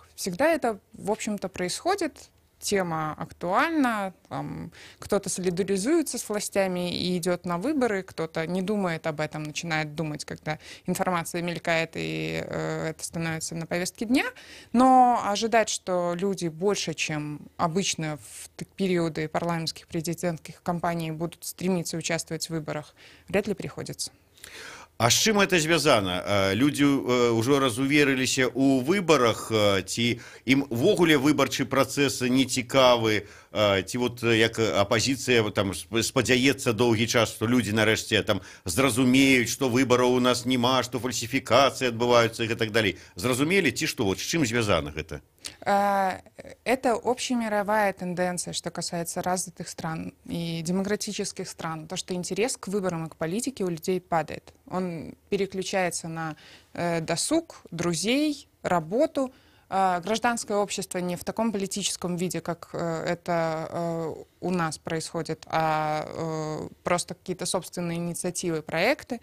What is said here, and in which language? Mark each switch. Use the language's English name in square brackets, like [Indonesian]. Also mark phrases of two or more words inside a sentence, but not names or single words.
[Russian] Всегда это, в общем-то, происходит. Тема актуальна, кто-то солидаризуется с властями и идет на выборы, кто-то не думает об этом, начинает думать, когда информация мелькает и это становится на повестке дня. Но ожидать, что люди больше, чем обычно в периоды парламентских, президентских кампаний будут стремиться участвовать в выборах, вряд ли приходится. [Belarusian] А з чым это звязана? Людзі ўжо разуверыліся ў выбарах, ці ім ввогуле выбарчы працэс не цікавы, ці вот як апозіцыя там спадзяецца доўгі час, што людзі нарэшце там зразумеюць, што выбараў у нас няма, што фальсіфікацыі адбываюцца і так далей. Зразумелі ці што? Вот з чым звязана гэта? [Russian] Это общемировая тенденция, что касается развитых стран и демократических стран. То, что интерес к выборам и к политике у людей падает. Он переключается на досуг, друзей, работу. Гражданское общество не в таком политическом виде, как это у нас происходит, а просто какие-то собственные инициативы, проекты.